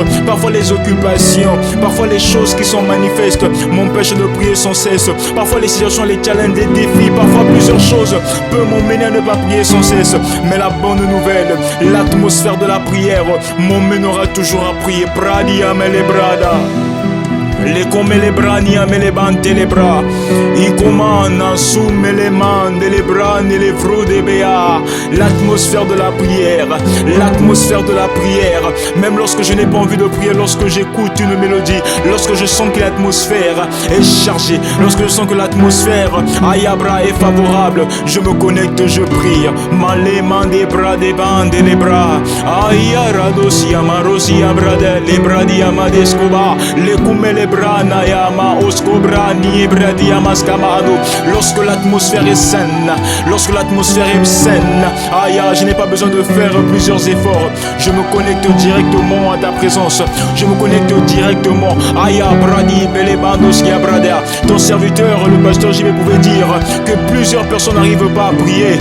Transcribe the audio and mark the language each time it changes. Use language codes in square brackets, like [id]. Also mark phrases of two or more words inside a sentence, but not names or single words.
[fr] Parfois les occupations, parfois les choses qui sont manifestes m'empêchent de prier sans cesse. Parfois les situations, les challenges, les défis, parfois plusieurs choses peuvent m'emmener à ne pas prier sans cesse. Mais la bonne nouvelle, l'atmosphère de la prière m'emmènera toujours à prier. Pradia me les brada. Les come les brania me les bante les bras. I comanda summe les mande les bras et les fruits béa. L'atmosphère de la prière, l'atmosphère de la prière. Même lorsque je n'ai pas envie de prier, lorsque j'écoute une mélodie, lorsque je sens que l'atmosphère est chargée, lorsque je sens que l'atmosphère ayabra est favorable, je me connecte, je prie. Malé mande bras des bandes les bras. Ayaradosia marosia brade les bras diamadescoba. Les come les brana yama oskobrani ebradia maskamado. Lorsque l'atmosphère est saine, lorsque l'atmosphère est saine, aïe, je n'ai pas besoin de faire plusieurs efforts. Je me connecte directement à ta présence. Je me connecte directement. Aïe, bradi belebandos qui abrada. Ton serviteur, le pasteur JB, pouvait dire que plusieurs personnes n'arrivent pas à prier.